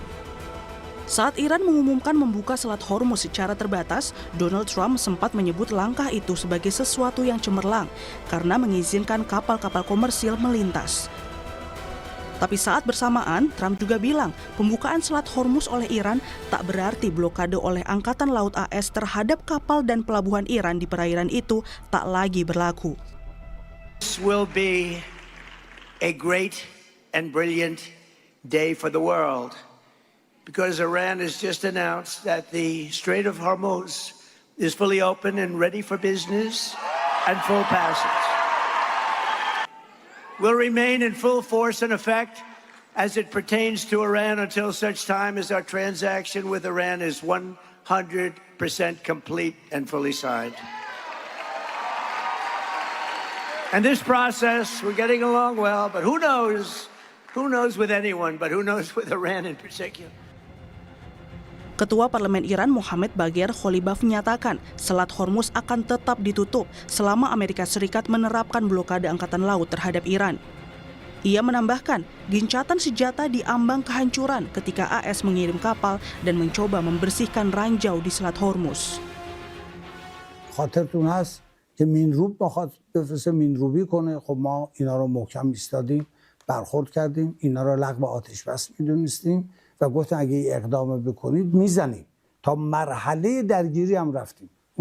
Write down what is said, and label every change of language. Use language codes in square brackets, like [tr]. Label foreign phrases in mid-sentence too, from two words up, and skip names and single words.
[id] Saat Iran mengumumkan membuka Selat Hormuz secara terbatas, Donald Trump sempat menyebut langkah itu sebagai sesuatu yang cemerlang karena mengizinkan kapal-kapal komersil melintas. Tapi saat bersamaan, Trump juga bilang pembukaan Selat Hormuz oleh Iran tak berarti blokade oleh Angkatan Laut AS terhadap kapal dan pelabuhan Iran di perairan itu tak lagi berlaku. [en] This will be a great and brilliant day for the world. Because Iran has just announced that the Strait of Hormuz is fully open and ready for business and full passage. Will remain in full force and effect as it pertains to Iran until such time as our transaction with Iran is 100% complete and fully signed. And this process, we're getting along well, but who knows with anyone, but who knows with Iran in particular. [id] Ketua Parlemen Iran Mohammad Bagher Kholibaf menyatakan Selat Hormuz akan tetap ditutup selama Amerika Serikat menerapkan blokade angkatan laut terhadap Iran. Ia menambahkan, gencatan senjata di ambang kehancuran ketika AS mengirim kapal dan mencoba membersihkan ranjau di Selat Hormuz. [fa] خاطرتون هست که مینروب بخواد بفرسته مینروبی کنه، خب ما اینا رو محکم ایستادیم، برخورد کردیم، اینا رو لغو آتش بس میدونستیم و گفتن اگه اقدام بکنید میزنیم. تا مرحله درگیری هم رفتیم.